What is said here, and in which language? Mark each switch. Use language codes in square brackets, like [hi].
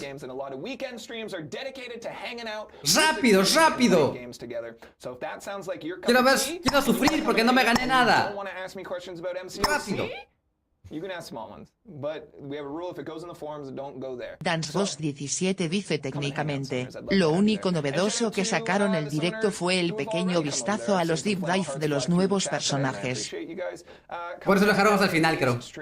[en] Games and a lot of weekend streams are dedicated to hanging out. [es] ¡Rápido, rápido! [en] Games together. So if that sounds like your [es] quiero sufrir porque no me gané nada. [en] Don't want to ask me questions about MCOC? [es] Rápido. [en] You can ask small ones, but we have a rule: if it goes in the forums, don't go there. [es] Dansboss 17 dice, técnicamente, lo único novedoso que sacaron el directo fue el pequeño vistazo a los deep dive de los nuevos personajes. Por eso lo dejaron hasta el final, creo.